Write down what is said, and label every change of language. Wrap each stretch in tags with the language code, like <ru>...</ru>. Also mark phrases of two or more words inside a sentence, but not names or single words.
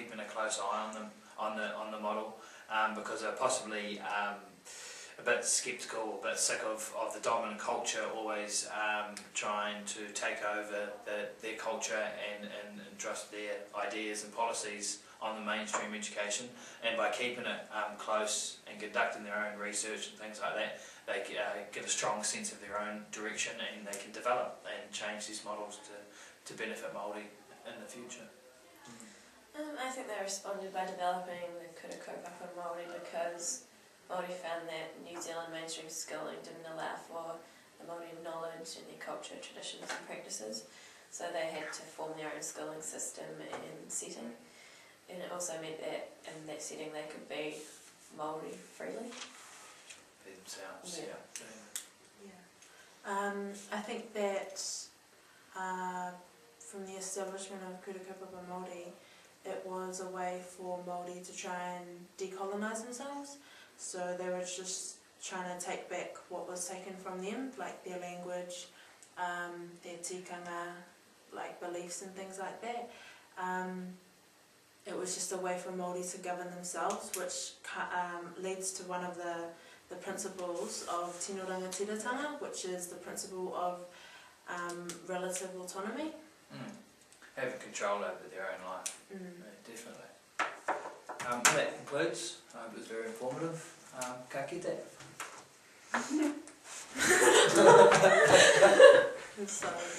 <en>keeping a close eye on them, on the model, because they're possibly a bit sceptical, a bit sick of the dominant culture always trying to take over their culture and trust their ideas and policies on the mainstream education, and by keeping it close and conducting their own research and things like that, they get a strong sense of their own direction, and they can develop and change these models to benefit Māori in the future. I think they responded by developing the</en> <mi>kura kaupapa Māori</mi> <en>because Māori found that New Zealand mainstream schooling didn't allow for the Māori knowledge and their culture, traditions and practices, so they had to form their own schooling system and setting, and it also meant that in that setting they could be Māori freely. Be themselves, Yeah. I think that from the establishment of</en> <mi>kura kaupapa Māori,</mi> <en>it was a way for Māori to try and decolonise themselves. So they were just trying to take back what was taken from them, like their language, their tikanga, like beliefs and things like that. It was just a way for Māori to govern themselves, which leads to one of the principles of</en> <mi>tino rangatiratanga,</mi> <en>which is the principle of relative autonomy. Having control over their own life. Definitely. That concludes. I hope it was very informative.</en> <mi>Ka kite.</mi> <en>So</en>